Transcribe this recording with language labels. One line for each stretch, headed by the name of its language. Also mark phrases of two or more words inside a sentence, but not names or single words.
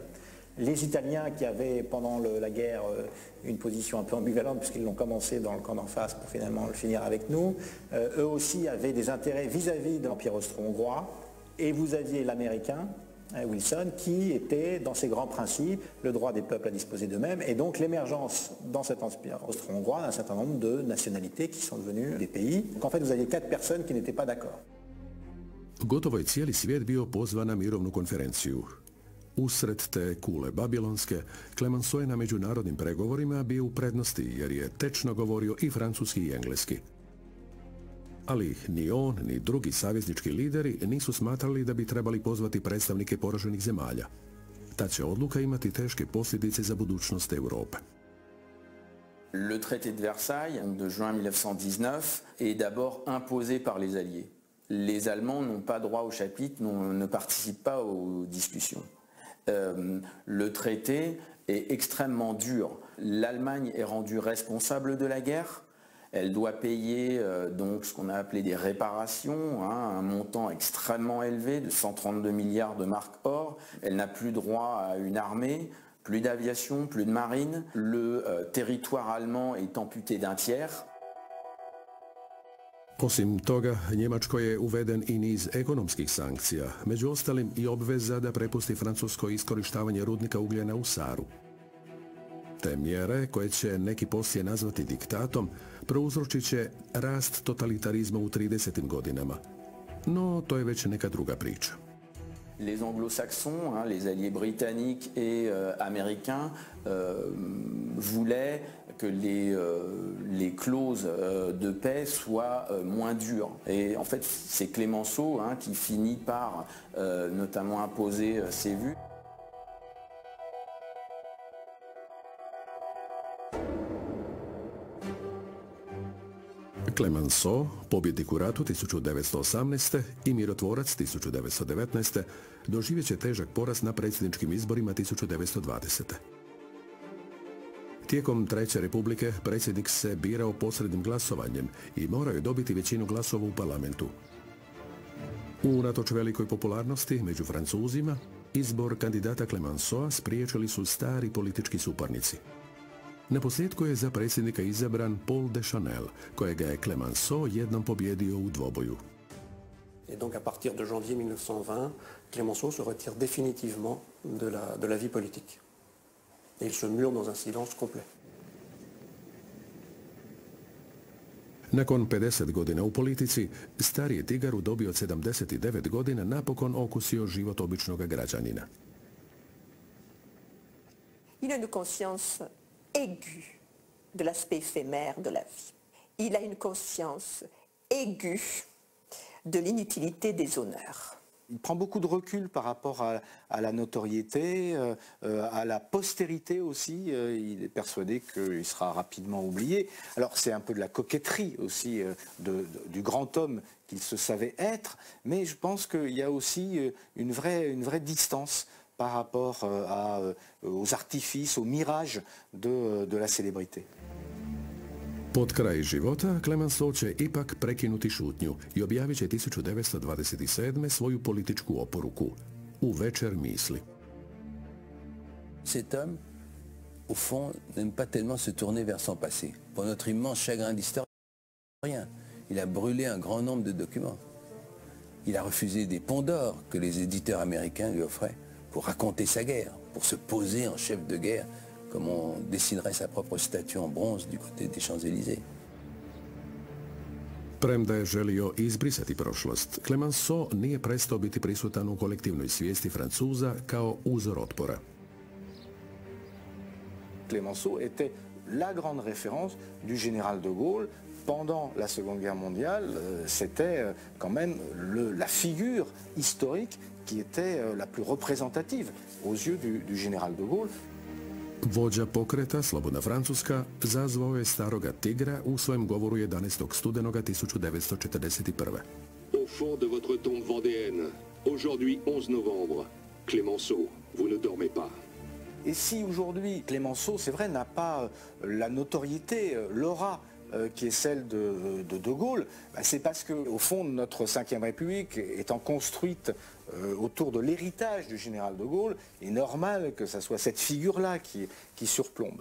French: Les Italiens qui avaient pendant la guerre une position un peu ambivalente puisqu'ils l'ont commencé dans le camp d'en face pour finalement le finir avec nous, eux aussi avaient des intérêts vis-à-vis de l'Empire austro-hongrois, et vous aviez l'Américain, Wilson, qui était dans ses grands principes, le droit des peuples à disposer d'eux-mêmes, et donc l'émergence dans cet empire austro-hongrois d'un certain nombre de nationalités qui sont devenues des pays. Donc en fait vous aviez 4 personnes qui n'étaient pas d'accord.
Croatian: Gotovo je cijeli svijet bio pozvan na mirovnu konferenciju. Usred te kule babilonske, Clemenceau je na međunarodnim pregovorima bio u prednosti jer je tečno govorio i francuski i engleski. Ali ni on, ni drugi saveznički lideri nisu smatrali da bi trebali pozvati predstavnike poraženih zemalja. Ta će odluka imati teške posljedice za budućnost Europe.
French: Le traité de Versailles de juin 1919 est d'abord imposé par les Alliés. Les Allemands n'ont pas droit au chapitre, ne participent pas aux discussions. Le traité est extrêmement dur. L'Allemagne est rendue responsable de la guerre. Elle doit payer donc ce qu'on a appelé des réparations, un montant extrêmement élevé de 132 milliards de marks or. Elle n'a plus droit à une armée, plus d'aviation, plus de marine. Le territoire allemand est amputé d'un tiers.
Croatian: Osim toga, Njemačkoj je uveden i niz ekonomskih sankcija, među ostalim i obveza da prepusti Francusko iskorištavanje rudnika ugljena u Saru. Te mjere, koje će neki poslije nazvati diktatom, prouzročit će rast totalitarizma u 30. godinama. No, to je već neka druga priča.
French: Les anglo-saxons, les alliés britanniques et américains voulaient que les clauses de paix soient moins dures. Et en fait, c'est Clémenceau qui finit par notamment imposer ses vues.
Croatian: Clemenceau, pobjednik u ratu 1918. i mirotvorac 1919. doživjet će težak poraz na predsjedničkim izborima 1920. Tijekom Treće republike predsjednik se birao posrednim glasovanjem i morao je dobiti većinu glasova u parlamentu. Unatoč velikoj popularnosti među Francuzima, izbor kandidata Clemenceau spriječili su stari politički suparnici. Naposljetku je za predsjednika izabran Paul Deschanel, kojega je Clemenceau jednom pobjedio u dvoboju.
French: Et donc à partir de janvier 1920, Clemenceau se retire définitivement de la vie politique. Et il se mure dans un silence complet.
Croatian: Nakon 50 godina u politici, stari je tigar u dobi od 79 godina napokon okusio život običnog građanina.
French: Il a une conscience aiguë de l'aspect éphémère de la vie. Il a une conscience aiguë de l'inutilité des honneurs. Il prend beaucoup de recul par rapport à la notoriété, à la postérité aussi. Il est persuadé qu'il sera rapidement oublié. Alors c'est un peu de la coquetterie aussi du grand homme qu'il se savait être, mais je pense qu'il y a aussi une vraie distance par rapport aux artifices, aux mirages de la célébrité.
Croatian: Pod kraj života, Clemenceau će ipak prekinuti šutnju i objavit će 1927. svoju političku oporuku U večer misli.
French: Cet homme, au fond, n'aime pas tellement se tourner vers son passé. Pour notre immense chagrin d'historien, il a brûlé un grand nombre de documents. Il a refusé des ponts d'or que les éditeurs américains lui offraient pour raconter sa guerre, pour se poser en chef de guerre comme on dessinerait sa propre statue en bronze du côté des Champs-Élysées.
Croatian: Premda je želio izbrisati prošlost, Clemenceau nije prestao biti prisutan u kolektivnoj svijesti Francuza kao uzor otpora.
French: Clemenceau était la grande référence du général de Gaulle pendant la Seconde Guerre mondiale. C'était quand même la figure historique qui était la plus représentative aux yeux du général de Gaulle.
Croatian: Vođa pokreta Slobodna Francuska zazvao je staroga tigra u svojem govoru 11. studenoga 1941.
French: Au fond de votre tombe vendéenne, aujourd'hui 11 novembre, Clemenceau, vous ne dormez pas. Et si aujourd'hui Clemenceau, c'est vrai, n'a pas la notoriété, l'aura qui est celle de Gaulle, c'est parce qu'au fond, notre Ve République étant construite autour de l'héritage du général de Gaulle, est normal que ce soit cette figure-là qui surplombe.